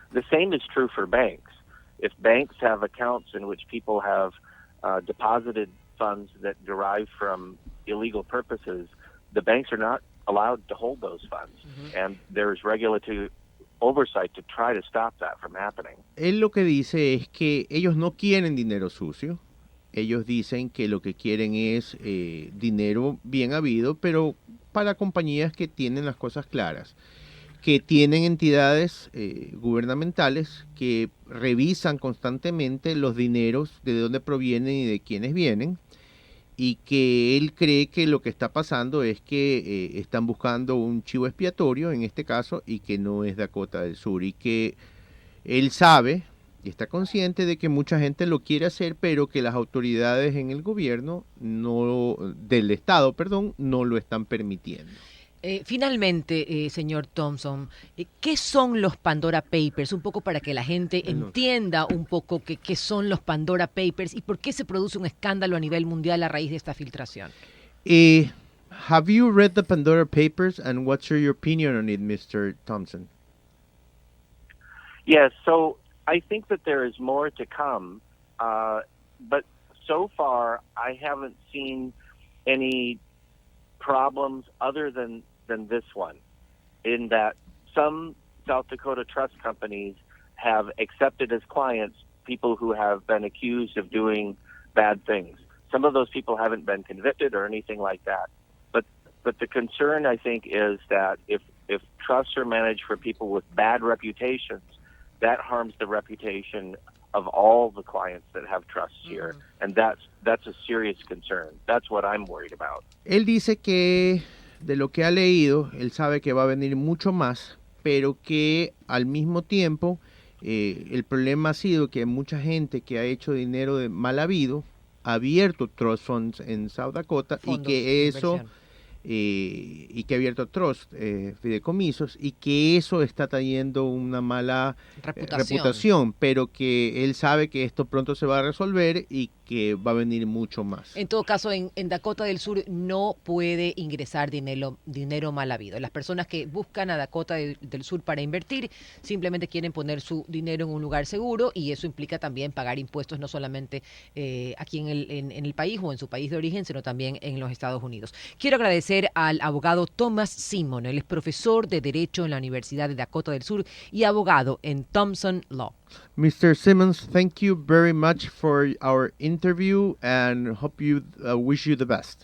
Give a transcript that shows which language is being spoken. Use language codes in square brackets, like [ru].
[en] The same is true for banks. If banks have accounts in which people have deposited funds that derive from illegal purposes, the banks are not allowed to hold those funds. And there's regulatory oversight to try to stop that from happening. [es] Él lo que dice es que ellos no quieren dinero sucio. Ellos dicen que lo que quieren es dinero bien habido, pero para compañías que tienen las cosas claras, que tienen entidades gubernamentales que revisan constantemente los dineros, de dónde provienen y de quiénes vienen, y que él cree que lo que está pasando es que están buscando un chivo expiatorio en este caso y que no es Dakota del Sur, y que él sabe y está consciente de que mucha gente lo quiere hacer, pero que las autoridades en el gobierno del estado, no lo están permitiendo. Finalmente, señor Thompson, ¿qué son los Pandora Papers? Un poco para que la gente entienda un poco qué son los Pandora Papers y por qué se produce un escándalo a nivel mundial a raíz de esta filtración. [en] Have you read the Pandora Papers and what's your opinion on it, Mr. Thompson? Yes, so I think that there is more to come, but so far I haven't seen any problems other than this one, in that some South Dakota trust companies have accepted as clients people who have been accused of doing bad things. Some of those people haven't been convicted or anything like that. But the concern, I think, is that if trusts are managed for people with bad reputations, that harms the reputation of all the clients that have trusts here. And that's a serious concern. That's what I'm worried about. [es] Él dice que de lo que ha leído, él sabe que va a venir mucho más, pero que al mismo tiempo el problema ha sido que mucha gente que ha hecho dinero de mal habido ha abierto trust funds en South Dakota y que eso y que ha abierto trust fideicomisos y que eso está trayendo una mala reputación, pero que él sabe que esto pronto se va a resolver y que va a venir mucho más. En todo caso, en Dakota del Sur no puede ingresar dinero mal habido. Las personas que buscan a Dakota del Sur para invertir simplemente quieren poner su dinero en un lugar seguro y eso implica también pagar impuestos no solamente aquí en el país o en su país de origen, sino también en los Estados Unidos. Quiero agradecer al abogado Thomas Simmons. Él es profesor de Derecho en la Universidad de Dakota del Sur y abogado en Thompson Law. [en] Mr. Simmons, thank you very much for our interview and wish you the best.